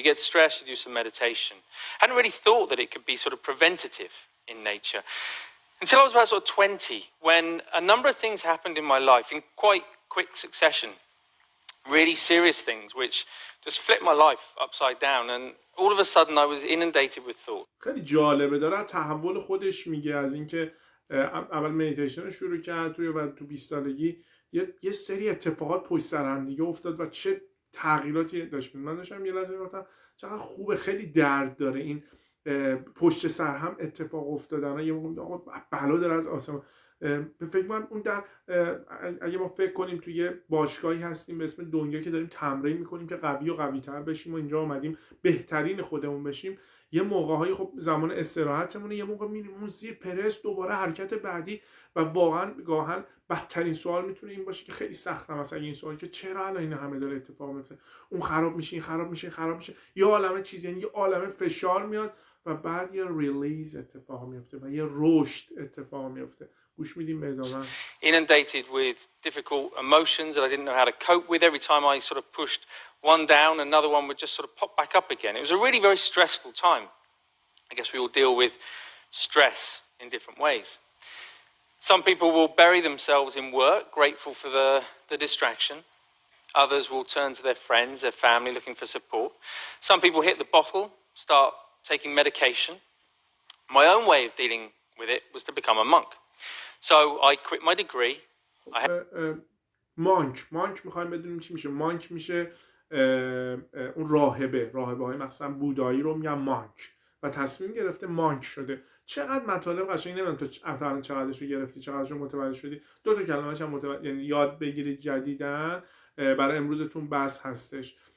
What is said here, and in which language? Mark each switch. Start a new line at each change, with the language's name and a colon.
English: You get stressed, you do some meditation. I hadn't really thought that it could be sort of preventative in nature. Until I was about sort of 20, when a number of things happened in my life in quite quick succession. Really serious things, which just flipped my life upside down. And all of a sudden I was inundated with thought.
Persian: خیلی جالبه، داره تحول خودش میگه از اینکه اول مدیتیشن رو شروع کرد تو 20 سالگی یه سری اتفاقات پشت سر هم دیگه افتاد و چه تغییراتی داشت. من داشتم یه لحظه گفتم چقدر خوبه، خیلی درد داره این پشت سر هم اتفاق افتادن. یه موقع آقا بلا داره از آسمان. فکر کنم اون در اگه ما فکر کنیم توی یه باشگاهی هستیم به اسم دنیا که داریم تمرین میکنیم که قوی و قوی تر بشیم و اینجا اومدیم بهترین خودمون بشیم، یه موقع‌های خب زمان استراحتمونه، یه موقع میریم اون زیر پرس دوباره حرکت بعدی و واقعا گاهن بدترین سوال میتونه این باشه که خیلی سخته. مثلا این سوال که چرا الان این همه داره اتفاق میفته، اون خراب میشه، این خراب میشه، خراب میشه، یه عالمه چیز، یعنی یه عالمه فشار میاد و بعد یه ریلیز اتفاق میفته و یه رشد اتفاق میفته. گوش میدیم به ادامه.
English: Inundated with difficult emotions that I didn't know how to cope with. Every time I sort of pushed one down, another one would just sort of pop back up again. It was a really very stressful time. I guess we all deal with stress in different ways. Some people will bury themselves in work, grateful for the distraction. Others will turn to their friends, their family, looking for support. Some people hit the bottle, start taking medication. My own way of dealing with it was to become a monk. So I quit my degree.
Persian: مانک میخوایم بدونیم چی میشه. مانک میشه اون راهبه های مثلا بودایی رو میگن مانک و تصمیم گرفته مانک شده. چقدر مطالب قشنگ. نمیدونم تو اصلا چقدرش رو گرفتی، چقدرش رو متوجه شدی. دو تا کلمه‌اش هم متوجه، یعنی یاد بگیرید جدیدن برای امروزتون بس هستش.